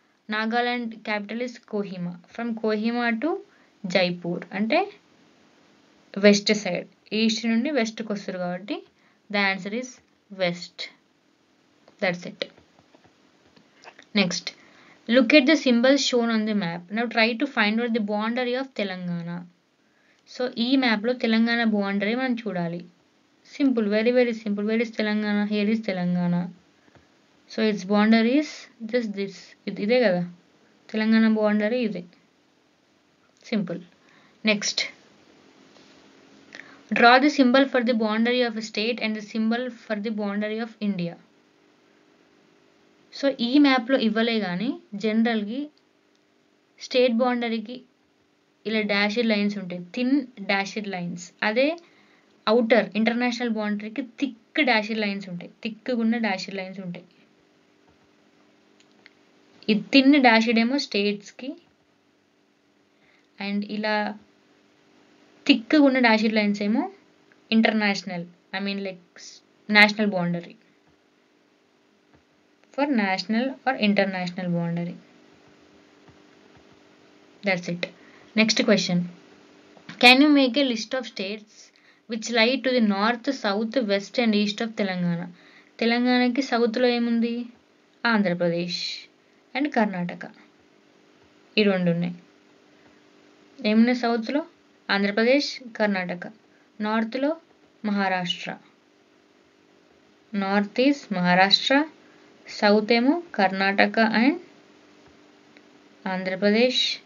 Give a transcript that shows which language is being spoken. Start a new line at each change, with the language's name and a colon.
English: Nagaland capital is Kohima. From Kohima to Jaipur
Telugu: అంటే
English: West side.
Telugu: East నుండి వెస్ట్కి వస్తారు కాబట్టి
English: The answer is west. That's it. Next, look at the symbols shown on the map. Now try to find out the boundary of Telangana.
Telugu: So ఈ మ్యాప్లో Telangana boundary మనం చూడాలి.
English: Simple, very very simple. Where is Telangana? Here is Telangana. So its boundary is just this.
Telugu: ఇదే కదా Telangana boundary, ఇదే. Simple.
English: Next, draw the symbol for the boundary of a state and the symbol for the boundary of India.
Telugu: So ఈ మ్యాప్లో ఇవ్వలే కానీ జనరల్గా state బౌండరీకి ఇలా డాషెడ్ lines ఉంటాయి, థిన్ డాషెడ్ లైన్స్. అదే అవుటర్ ఇంటర్నేషనల్ బౌండరీకి థిక్ డాషెడ్ లైన్స్ ఉంటాయి, థిక్గా ఉన్న డాషెడ్ లైన్స్ ఉంటాయి. ఈ థిన్ డాషెడ్ ఏమో స్టేట్స్కి, అండ్ ఇలా థిక్గా ఉన్న డాషెడ్ లైన్స్ ఏమో international,
English: I mean like national boundary, for national are international boundary. That's it. Next question. Can you make a list of states which lie to the north, south, west and east of Telangana?
Telugu: తెలంగాణకి సౌత్లో ఏముంది? Andhra Pradesh and Karnataka, ఈ రెండు ఉన్నాయి. ఏమున్నాయి సౌత్లో? ఆంధ్రప్రదేశ్, కర్ణాటక. నార్త్లో Maharashtra,
English: north is Maharashtra,
Telugu: south ఏమో కర్ణాటక అండ్ ఆంధ్రప్రదేశ్.